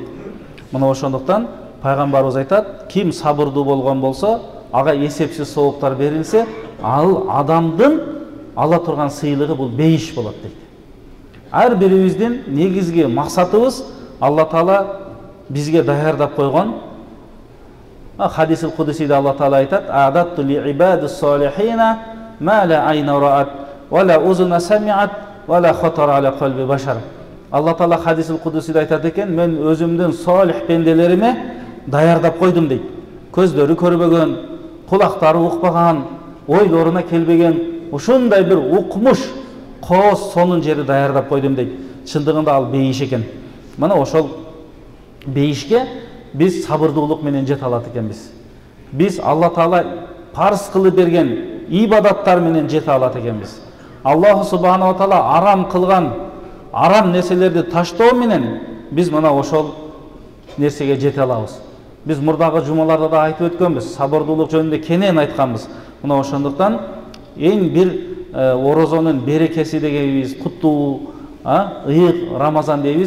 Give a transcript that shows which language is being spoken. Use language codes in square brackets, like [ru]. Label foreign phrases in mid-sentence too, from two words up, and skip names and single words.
[ky] Мына ошондуктан пайгамбарыбыз айтат: "Ким сабырдуу болгон болсо, ага эсепсиз сооптар берилсе, ал адамдын ала турган сыйлыгы бул бейиш болот" дейт. Ар бирибиздин негизги максатыбыз Алла Таала бизге даярдап койгон. Хадисил кудусиде Алла Таала айтат: [ar] "أعددت لعبادي الصالحين ما لا عين رأت ولا أذن سمعت ولا خطر على قلب بشر." [ky] Алла Таала хадисил кудусиде айтат экен: "Мен өзүмдүн салих пенделериме даярдап койдум" дейт. Көздөрү көрбөгөн, кулактары укпаган, ойлоруна келбеген ушундай бир укмуш кооз сонун жери даярдап койдум дейт. Чындыгында ал бейиш экен. Мына ошол бейишке биз сабырдуулук менен жете алат экенбиз. Биз Алла Таала парыз кылып берген ибадаттар менен жете алат экенбиз. [ar] الله سبحانه وتعالى [ky] арам кылган арам нерселерди таштоо менен биз мына ошол нерсеге жете алабыз. Биз мурдагы жумаларда да айтып өткөнбүз, сабырдуулук жөнүндө кенен айтканбыз. Мына ошондуктан эң бир орозонун берекеси дегенибиз, куттуу ыйык Рамазан дейбиз.